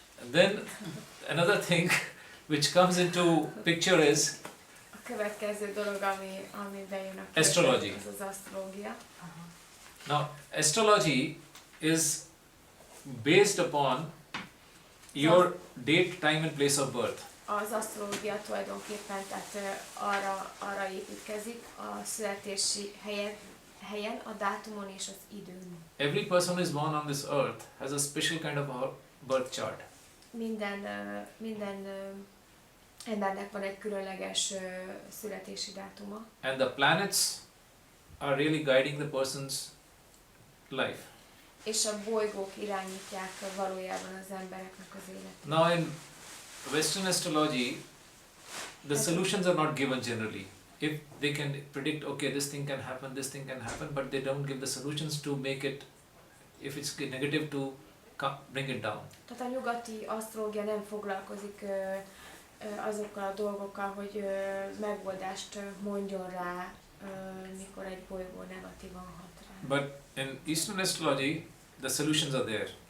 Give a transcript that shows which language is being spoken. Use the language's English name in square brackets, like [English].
[English] Then another thing which comes into picture is [Hungarian] A következő dolog, ami bejön a képbe, [English] astrology. [Hungarian] az az asztrológia. [English] Now, astrology is based upon your date, time and place of birth. [Hungarian] Az asztrológia tulajdonképpen tehát arra építkezik, a születési helyen, a dátumon és az időn. [English] Every person who is born on this earth has a special kind of a birth chart. [Hungarian] Minden embernek van egy különleges születési dátuma. [English] And the planets are really guiding the person's life. [Hungarian] És a bolygók irányítják valójában az embereknek az életét. [English] Now in Western astrology, the solutions are not given generally. If they can predict, okay, this thing can happen, but they don't give the solutions to make it, if it's negative, to bring it down. [Hungarian] Tehát a nyugati asztrológia nem foglalkozik azokkal a dolgokkal, hogy megoldást mondjon rá, mikor egy bolygó negatívan hat rá. [English] But in Eastern astrology, the solutions are there.